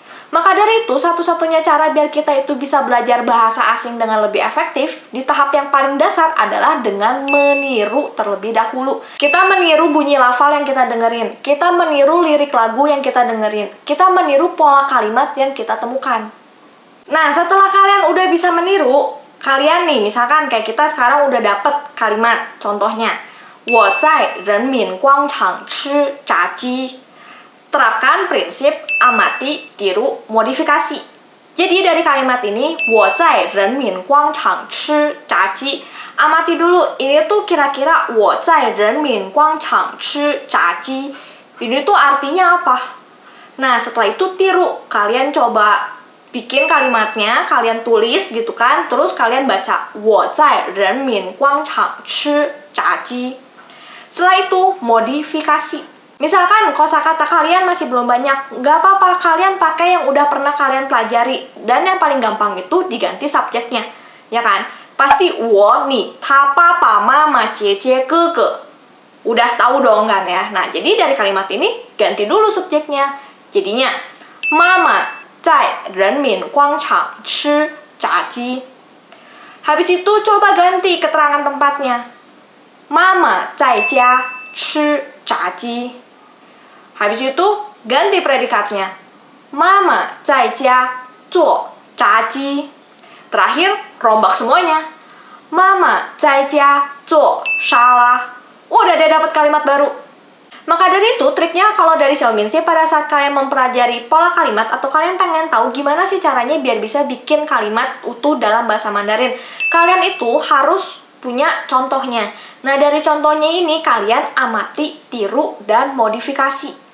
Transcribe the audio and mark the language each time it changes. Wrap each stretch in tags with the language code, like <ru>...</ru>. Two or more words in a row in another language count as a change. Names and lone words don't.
<id>Maka dari itu, satu-satunya cara biar kita itu bisa belajar bahasa asing dengan lebih efektif di tahap yang paling dasar adalah dengan meniru terlebih dahulu. Kita meniru bunyi lafal yang kita dengerin, kita meniru lirik lagu yang kita dengerin, kita meniru pola kalimat yang kita temukan. Nah, setelah kalian udah bisa meniru, kalian nih, misalkan kayak kita sekarang udah dapet kalimat, contohnya,</id> <zh>我在人民广场吃炸鸡.</zh> <id>Terapkan prinsip amati, tiru, modifikasi. Jadi dari kalimat ini,</id> <zh>我在人民广场吃炸鸡.</zh> <id>Amati dulu, ini tuh kira-kira</id> <zh>我在人民广场吃炸鸡.</zh> <id>Ini tuh artinya apa? Nah, setelah itu tiru. Kalian coba bikin kalimatnya, kalian tulis gitu kan, terus kalian baca</id> <zh>我在人民广场吃炸鸡.</zh> <id>Setelah itu, modifikasi. Misalkan kosakata kalian masih belum banyak, nggak apa-apa, kalian pakai yang udah pernah kalian pelajari. Dan yang paling gampang itu diganti subjeknya, ya kan?</id> <zh>Pasti 我你他爸爸妈妈姐姐哥哥.</zh> <id>Udah tahu dong kan ya? Nah, jadi dari kalimat ini ganti dulu subjeknya. Jadinya,</id> <zh>妈妈在人民广场吃炸鸡.</zh> <id>Habis itu coba ganti keterangan tempatnya.</id> <zh>妈妈在家吃炸鸡.</zh> <id>Habis itu, ganti predikatnya.</id> <zh>妈妈在家做炸鸡.</zh> <id>Terakhir, rombak semuanya.</id> <zh>妈妈在家做沙拉.</zh> <id>Udah deh dapat kalimat baru. Maka dari itu, triknya kalau dari Xiaomin sih, pada saat kalian mempelajari pola kalimat atau kalian pengen tahu gimana sih caranya biar bisa bikin kalimat utuh dalam bahasa Mandarin, kalian itu harus punya contohnya. Nah, dari contohnya ini kalian amati, tiru, dan modifikasi.</id>